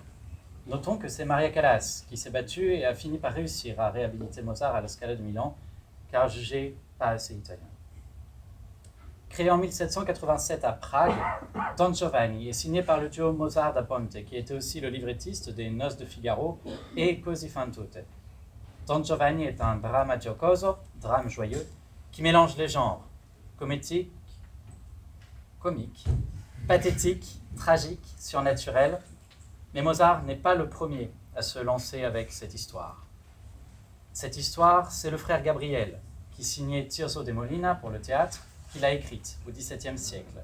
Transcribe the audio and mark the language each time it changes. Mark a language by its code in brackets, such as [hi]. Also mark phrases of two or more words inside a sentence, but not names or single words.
[fr] Notons que c'est Maria Callas qui s'est battue et a fini par réussir à réhabiliter Mozart à la Scala de Milan, car jugé pas assez italien. Créé en 1787 à Prague, Don Giovanni est signé par le duo Mozart da Ponte, qui était aussi le librettiste des Noces de Figaro et Così fan tutte. Don Giovanni est un [it] dramma giocoso, [fr] drame joyeux, qui mélange les genres comédique, comique, pathétique, tragique, surnaturel. Mais Mozart n'est pas le premier à se lancer avec cette histoire. Cette histoire, c'est le frère Gabriel, qui signait Tirso de Molina pour le théâtre, qu'il a écrite au XVIIe siècle.